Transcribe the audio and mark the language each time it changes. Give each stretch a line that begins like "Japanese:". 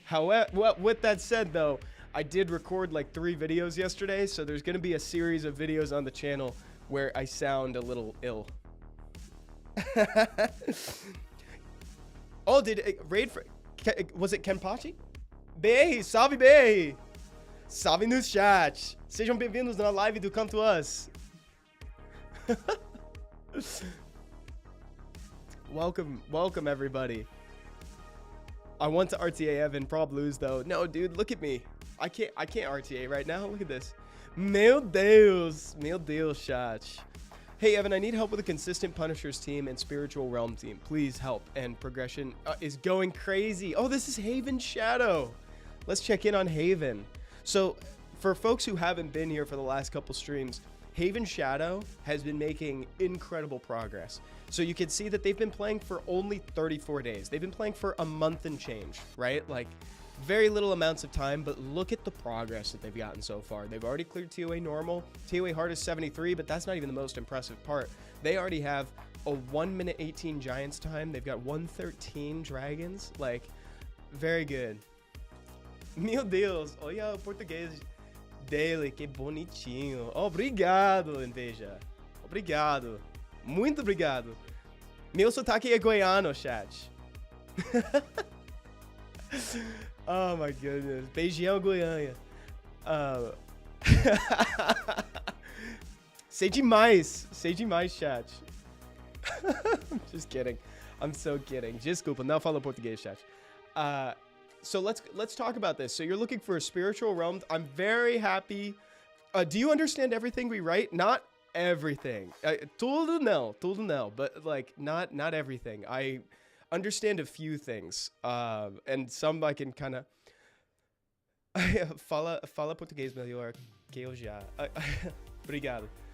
English: However, well, with that said though, I did record like 3 videos yesterday, so there's going to be a series of videos on the channel where I sound a little ill. Oh, did Raid for, was it Kenpachi?
Portuguese: Bey, salve Bey! Salve no chat! Sejam bem-vindos na live do Come to Us.
English: Welcome everybody. I want to RTA Evan, prob lose though. No, dude, look at me. I can't RTA right now. Look at this.
Portuguese: Meu Deus, chat.
English: Hey Evan, I need help with a consistent Punishers team and Spiritual Realm team. Please help. And progression is going crazy. Oh, this is Haven Shadow. Let's check in on Haven. So, for folks who haven't been here for the last couple streams, Haven Shadow has been making incredible progress. So you can see that they've been playing for only 34 days. They've been playing for a month and change, right? Like, very little amounts of time, but look at the progress that they've gotten so far. They've already cleared TOA normal. TOA hard is 73, but that's not even the most impressive part. They already have a 1 minute 18 Giants time. They've got 113 Dragons. Like, very good.
Portuguese: Meu Deus, olha o português dele, que bonitinho. Obrigado, Inveja. Obrigado. Muito obrigado. Meu sotaque é goiano, chat.
English: Oh my goodness.
Portuguese: Beijão,
English: Goiânia.
Portuguese: Sei demais, chat.
English: Just kidding. I'm so kidding.
Portuguese: Desculpa, não falo português, chat.
English: So let's talk about this. So you're looking for a Spiritual Realm. I'm very happy. Do you understand everything we write? Not everything.
Portuguese: Tudo não,
English: but like not everything. I understand a few things, and some I can kind of
Portuguese: fala português melhor que eu já. Obrigado.